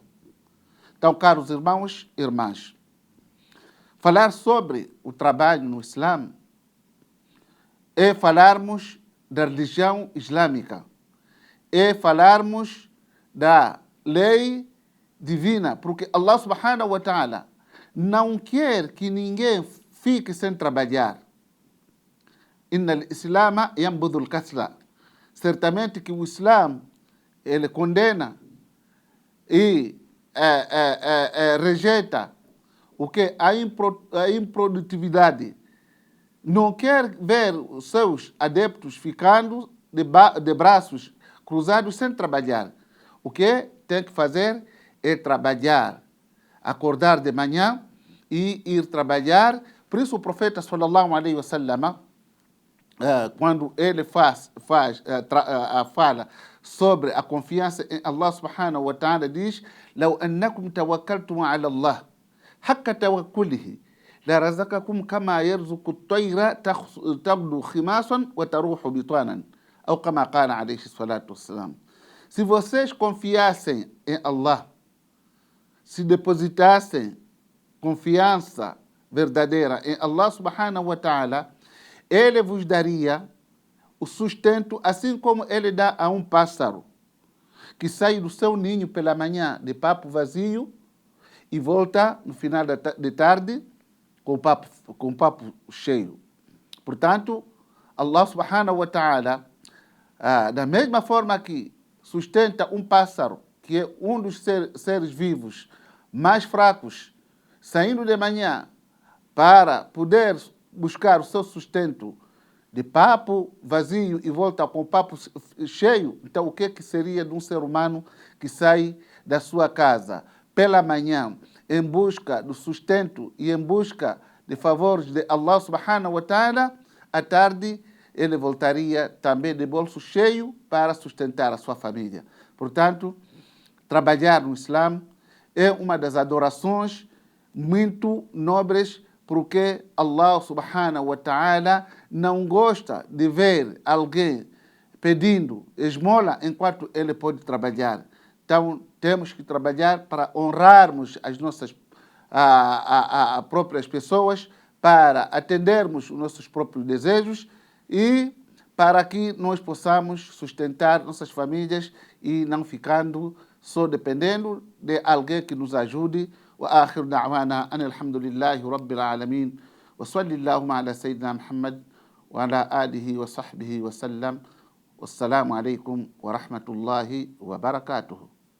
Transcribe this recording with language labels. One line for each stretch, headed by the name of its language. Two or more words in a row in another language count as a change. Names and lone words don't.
Portuguese: Então, caros irmãos e irmãs, falar sobre o trabalho no Islã é falarmos da religião islâmica, é falarmos da lei divina, porque
Arabic: الله سبحانه وتعالى
Portuguese: não quer que ninguém fique sem trabalhar.
Arabic: إن الإسلام ينبذ الكسل.
Portuguese: Certamente que o Islã, ele condena e rejeita o que a improdutividade. Não quer ver os seus adeptos ficando de braços cruzados sem trabalhar. O que tem que fazer é trabalhar, acordar de manhã e ir trabalhar. Por isso o profeta
Arabic: صلى الله عليه وسلم,
Portuguese: quando ele fala sobre a confiança em
Arabic: الله سبحانه وتعالى, diz: "لو أنكم توكلتم على الله حق توكله لرزقكم كما يرزق الطير تغدو خماصا وتروح بطانا", ou كما قال عليه الصلاة والسلام.
Portuguese: Se vocês confiassem em Allah, se depositassem confiança verdadeira em
Arabic: الله سبحانه وتعالى,
Portuguese: ele vos daria o sustento, assim como ele dá a um pássaro que sai do seu ninho pela manhã de papo vazio e volta no final de tarde com o papo cheio. Portanto,
Arabic: الله سبحانه وتعالى,
Portuguese: da mesma forma que sustenta um pássaro, que é um dos seres vivos mais fracos, saindo de manhã para poder buscar o seu sustento de papo vazio e volta com o papo cheio. Então, o que seria de um ser humano que sai da sua casa pela manhã em busca do sustento e em busca de favores de
Arabic: الله سبحانه وتعالى,
Portuguese: à tarde ele voltaria também de bolso cheio para sustentar a sua família. Portanto, trabalhar no Islã é uma das adorações muito nobres, porque
Arabic: الله سبحانه وتعالى
Portuguese: não gosta de ver alguém pedindo esmola enquanto ele pode trabalhar. Então, temos que trabalhar para honrarmos as nossas próprias pessoas, para atendermos os nossos próprios desejos e para que nós possamos sustentar nossas famílias e não ficando só dependendo de alguém que nos ajude.
Arabic: وآخر دعوانا أن الحمد لله رب العالمين وصلى اللهم على سيدنا محمد وعلى آله وصحبه وسلم والسلام عليكم ورحمة الله وبركاته.